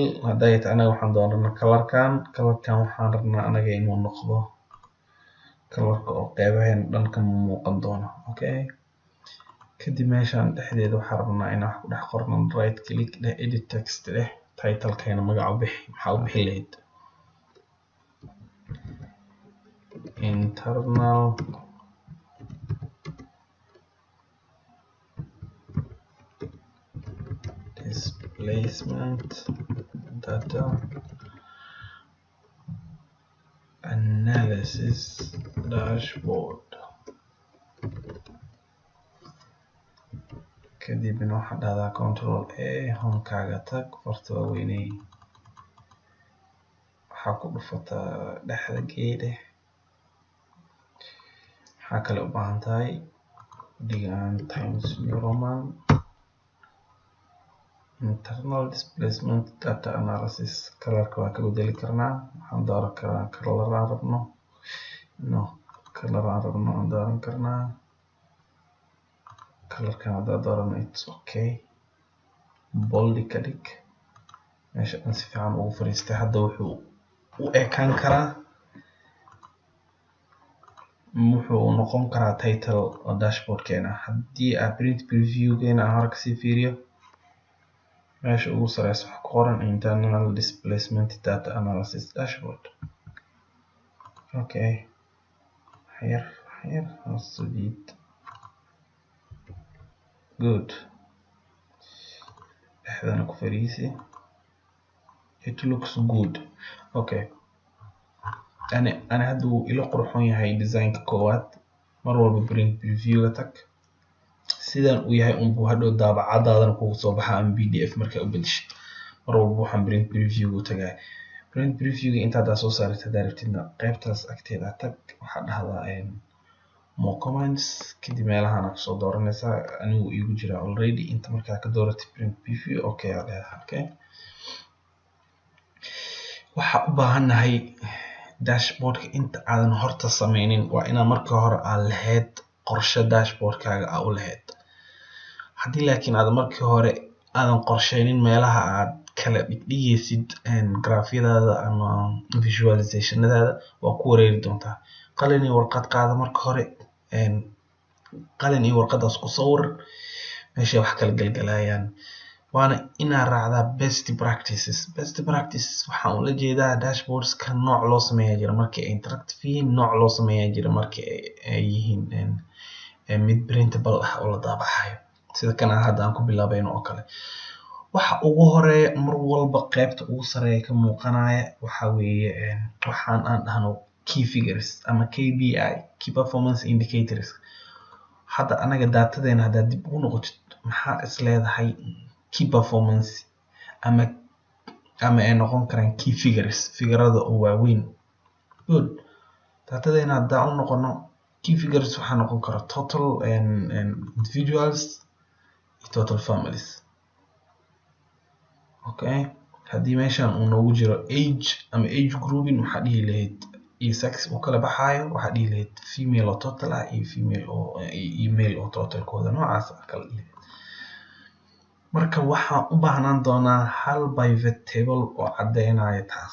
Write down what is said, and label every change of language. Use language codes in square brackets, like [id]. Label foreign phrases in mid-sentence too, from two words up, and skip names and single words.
[so] hadday tahay anaga waxaan doonana colorkan waxaan rabnaa anaga inuu noqdo colorka oo qeybaheena dhan ka muuqan doono. okay, kadib meeshan dhexdeeda waxaan rabnaa inaan wax ku dhex qorno. [en] right click [so] dheh, [en] edit text [so] dheh, title-keena magaca u bixi. maxaa u bixi lahayd? [en] internal displacement data analysis. this is dashboard. [so] kadibna waxaad dhahdaa [en] control A, [so] homekaaga tag, farta waaweynay waxaa ku dhufataa dhexda geede. waxaa kale u baahan tahay dhigaan [en] times new roman, internal displacement data analysis. [so] colorka waa ka bedeli karnaa, waxaan dooran karaa color aan rabno, aan dooran karnaa colorkan haddaa doorano [en] it's okay. [so] boldi ka dhig, meesha dhan si fiican ugu fariistay. hadda wuxuu u ekaan karaa, wuxuu noqon karaa title oo dashboardkeena. haddii aad [en] print previewgeena [so] aan hore kasii fiiriyo, meesha ugu sareysa waxaa ku qoran [en] internal displacement data analysis dashboard. [so] okay, xayar hoosudid. good, dhexdana ku fariisi. [en] it looks good. [so] okay, ani hadda wuu ila qurxoon yahay designka koowaad. mar walba [en] print previewga [so] tag, sidan uu yahay unbuu hadhow daabacadaadana kugu soo baxa ama pdf markaa u bedeshid. mar walba waxaan [en] print previewga [so] u tagay. [en] print previewga [so] intaad soo saartay haddaa rabtidna qaybtaas agteeda tag, waxaad dhahdaa [en] more comments, [so] kadib meelahan kasoo dooranaysaa. anigu igu jira already inta markaa ka dooratay [en] print preview. [so] okay aad leedahay. okay, waxaa u baahannahay dashboardka inta aadan horta sameynin waa inaa marka hore aad lahayd qorshe dashboardkaaga aa u lahayd. haddii laakiin aad markii hore aadan qorsheynin meelaha aad kala dhigaysid grafyadaada ama visualizationadaada, waa ku wareeri doontaa. qalin iyo warqad qaada marka hore, qalin iyo warqadaas ku sawir meeshay wax kala galgalayaan. waana inaa raacdaa [en] best practices. best practices [so] waxaan ula jeedaa dashboardska nooc loo sameeyaa jira markii ay interactive yihiin, nooc loo sameeyaa jira markii ay yihiin mid printable ah oo la daabacayo, sida kan hadda aan ku bilaabayno oo kale. waxa ugu horeeya mar walba qaybta ugu sareeya ka muuqanaya waxa weeye waxaan aan dhahno [en] key figures [so] ama KPI, [en] key performance indicators. [so] hadda anaga datadeena haddaa dib ugu noqotid, maxaa is leedahay [en] key performance [so] ama ay noqon karaan [en] key figures, [so] figurada oo waaweyn. good, datadeena haddaa u noqono [en] key figures [so] waxaa noqon kara [en] total individuals [so] iyo [en] total families. [so] okay, haddii meeshan uu noogu jiro age ama [en] age grouping, [so] waxaa dhihi lahayd iyo sex uu kala baxaayo, waxaa dhihi lahayd female oo total ah iyo female oo iyo male oo totalkooda noocaas kala dhihi lahayd. marka waxaan u baahnaan doonaa hal [en] pivot table [so] oo caddeynaya taas.